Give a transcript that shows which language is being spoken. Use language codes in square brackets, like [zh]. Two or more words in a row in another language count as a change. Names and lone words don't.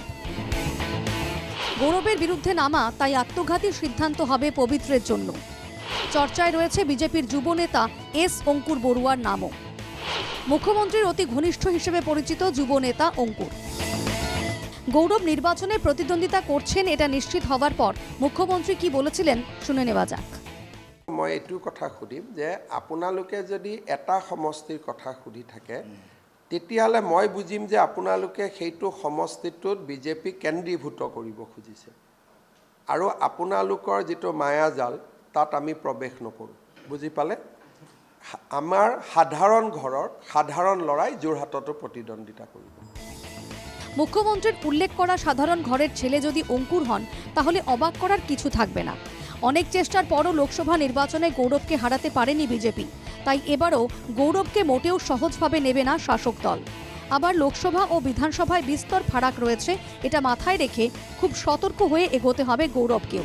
[bn] গৌরবের বিরুদ্ধে নামা তাই আত্মঘাতী সিদ্ধান্ত হবে পবিত্রের জন্য। চর্চায় রয়েছে বিজেপির যুব নেতা এস অঙ্কুর বড়ুয়ার নামও। মুখ্যমন্ত্রীর অতি ঘনিষ্ঠ হিসেবে পরিচিত যুব নেতা অঙ্কুর। গৌরব নির্বাচনে প্রতিদ্বন্দ্বিতা করছেন এটা নিশ্চিত হওয়ার পর মুখ্যমন্ত্রী কি বলেছিলেন শুনে নেওয়া যাক। [as] মই এইটো কথা সুধিম যে আপোনালোকে যদি এটা সমষ্টিৰ কথা সুধি থাকে তেতিয়াহ'লে মই বুজিম যে আপোনালোকে সেইটো সমষ্টিটোত বিজেপি কেন্দ্ৰীভূত কৰিব খুজিছে আৰু আপোনালোকৰ যিটো মায়াজাল তাত আমি প্ৰৱেশ নকৰোঁ। বুজি পালে? আমাৰ সাধাৰণ ঘৰৰ সাধাৰণ ল'ৰাই যোৰহাটতো প্ৰতিদ্বন্দ্বিতা কৰিব। [bn] মুখ্যমন্ত্রীর উল্লেখ করা সাধারণ ঘরের ছেলে যদি অঙ্কুর হন তাহলে অবাক করার কিছু থাকবে না। অনেক চেষ্টার পরও লোকসভা নির্বাচনে গৌরবকে হারাতে পারেনি বিজেপি। তাই এবারও গৌরবকে মোটেও সহজভাবে নেবে না শাসক দল। আবার লোকসভা ও বিধানসভায় বিস্তর ফারাক রয়েছে, এটা মাথায় রেখে খুব সতর্ক হয়ে এগোতে হবে গৌরবকেও।